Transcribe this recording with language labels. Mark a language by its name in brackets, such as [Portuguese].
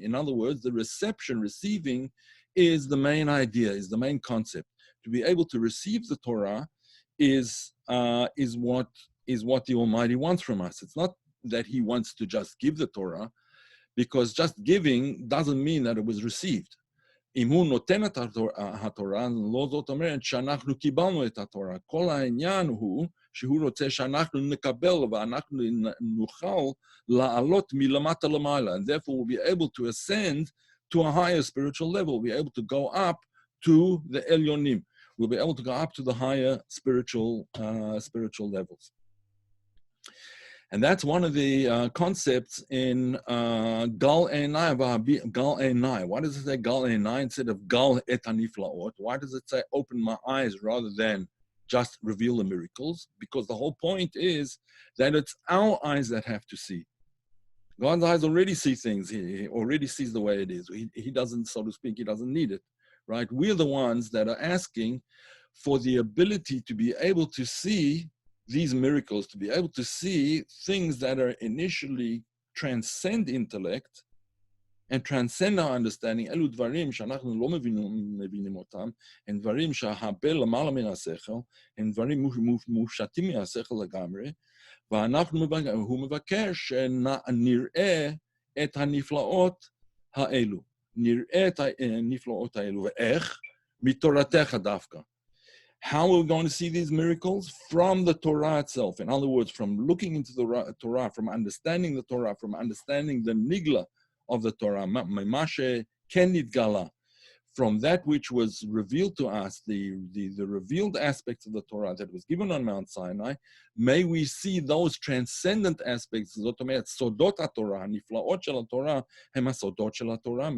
[English] In other words, the receiving is the main idea, is the main concept. To be able to receive the Torah is what the Almighty wants from us. It's not that He wants to just give the Torah, because just giving doesn't mean that it was received. [Hebrew] אם הוא נותן את התורה, לא זאת אומרת שאנחנו קיבלנו את התורה. כל העניין הוא שהוא רוצה שאנחנו נקבל ואנחנו נוכל לעלות מלמטה למעלה. [English] And therefore we'll be able to ascend to a higher spiritual level. We'll be able to go up to the Elyonim. We'll be able to go up to the higher spiritual levels. And that's one of the concepts in Gal Einai, Gal Einai. Why does it say Gal Einai instead of [Hebrew] Gal et haniflaot? [English] Why does it say open my eyes rather than just reveal the miracles? Because the whole point is that it's our eyes that have to see. God's eyes already see things. He already sees the way it is. He doesn't, so to speak, he doesn't need it, right? We're the ones that are asking for the ability to be able to see these miracles, to be able to see things that are initially transcend intellect and transcend our understanding. [Hebrew] אלו דברים שאנחנו לא מבינים אותם, הם דברים שהרבה למעלה מן השכל, הם דברים מופשטים מהשכל לגמרי, והוא מבקש שנראה את הנפלאות האלו. נראה את הנפלאות האלו, ואיך? mitoratecha dafka. [English] How are we going to see these miracles? From the Torah itself. In other words, from looking into the Torah, from understanding the Torah, from understanding the nigla of the Torah, Moshe kenid gala, from that which was revealed to us, the revealed aspects of the Torah that was given on Mount Sinai, may we see those transcendent aspects, [Hebrew] זאת אומרת, סודות התורה, הנפלאות של התורה, הם הסודות של התורה.